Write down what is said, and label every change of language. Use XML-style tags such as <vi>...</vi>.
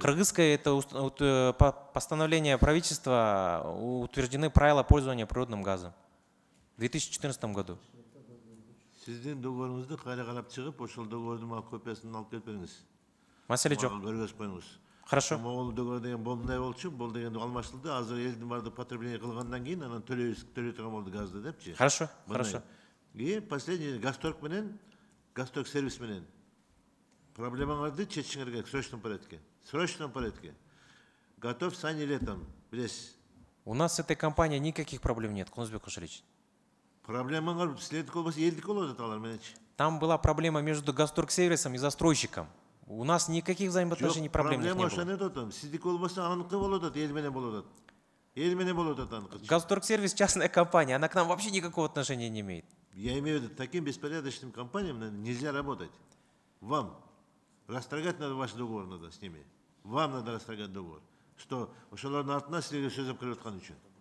<ru>Кыргызское это постановление правительства, утверждены правила пользования природным газом в 2014 году.</ru> <ky>Сиздин договоруңузду кайра карап чыгып, ошол договордун мага копиясын алып келип бериңиз. Маселе жок. Көргөзүп коюңуз.</ky> <ru>Хорошо.</ru> <ky>Могул договор деген мындай болчу, бул деген алмаштырылды. Азыр элдин баардыгы потребление кылгандан кийин анан төлөй турган болду газды депчи.</ky> <ru>Хорошо, хорошо. И последний</ru> <ky>Газторг менен, Газторг сервис менен проблемаңарды чечишиңер керек</ky> <ru>срочном порядке.</ru> <ky>Срочном порядке.</ky> <ru>Готов сани летом, билесиз. У нас с этой компанией никаких проблем нет, Кунузбек Кошалиевич.</ru> <ky>Проблемаңар силердики болбосо элдики болуп атат алар мененчи.</ky> <ru>Там была проблема между Газторг сервисом и застройщиком. У нас никаких взаимоотношений проблем не было.</ru> <ky>Проблема ошону айтам. Сиздики болбосо аныкы болуп атат, эл менен болуп атат. Эл менен болуп атат аныкы.</ky> <ru>Газторг сервис частная компания, она к нам вообще никакого отношения не имеет. Я имею в виду, таким беспорядочным компаниям нельзя работать. Вам расторгать надо ваш договор надо с ними. вам надо расторгать договор.</ru> <ky>Что ошолордун артынан силерге сөз алып келип аткан үчүн.</ky>